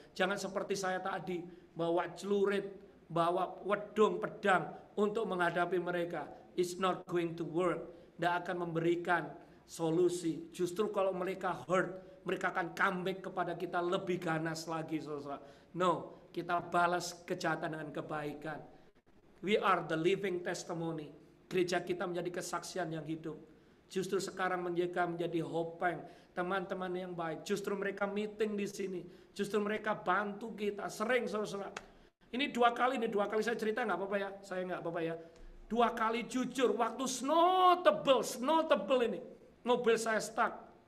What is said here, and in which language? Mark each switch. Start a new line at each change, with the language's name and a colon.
Indonesian: Jangan seperti saya tadi, bawa celurit, bawa wedung, pedang untuk menghadapi mereka.
English: It's not going to work.
Indonesian: Tidak akan memberikan solusi. Justru kalau mereka hurt, mereka akan comeback kepada kita lebih ganas lagi saudara. No, kita balas kejahatan dengan kebaikan.
English: We are the living testimony.
Indonesian: Gereja kita menjadi kesaksian yang hidup. Justru sekarang menjadi hopeng, teman-teman yang baik. Justru mereka meeting di sini. Justru mereka bantu kita. Sering saudara. Ini dua kali saya cerita, nggak apa-apa ya. Saya nggak apa-apa ya. 2 kali jujur waktu snow tebel ini. Mobil saya stuck.